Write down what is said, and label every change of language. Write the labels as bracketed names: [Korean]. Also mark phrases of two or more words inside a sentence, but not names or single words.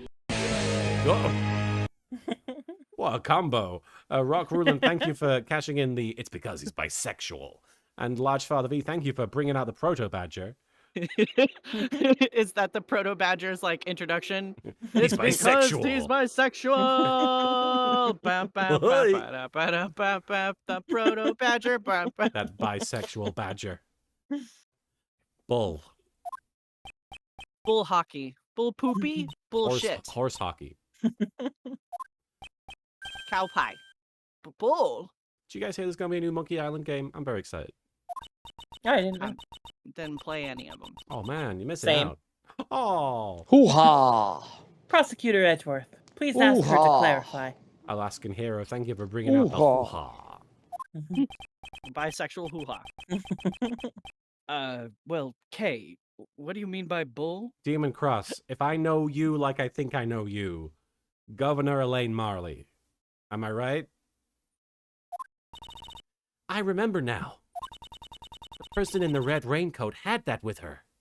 [English] Oh. What a combo. Rock Rulin, thank you for cashing in the It's Because He's Bisexual. And Large Father V, thank you for bringing out the Proto Badger. Is that the Proto Badger's like introduction? He's Because bisexual. he's bisexual. Bam, bam, bam, ba-da, ba-da, bam, bam, the Proto Badger. Bam, bam. That bisexual badger. Bull. Bull hockey. Bull poopy. Bullshit. Horse hockey. Cow pie. Bull. Did you guys hear there's going to be a new Monkey Island game? I'm very excited. I didn't know. Didn't play any of them. Oh, man, you're missing Same. out. Oh. Hoo-ha! Prosecutor Edgeworth, please ask her to Ooh-ha. clarify. Alaskan Hero, thank you for bringing out the Hoo-ha. hoo-ha. Bisexual hoo-ha. Well, Kay, what do you mean by bull? Demon Cross, if I know you like I think I know you, Governor Elaine Marley. Am I right? I remember now. The person in the red raincoat had that with her.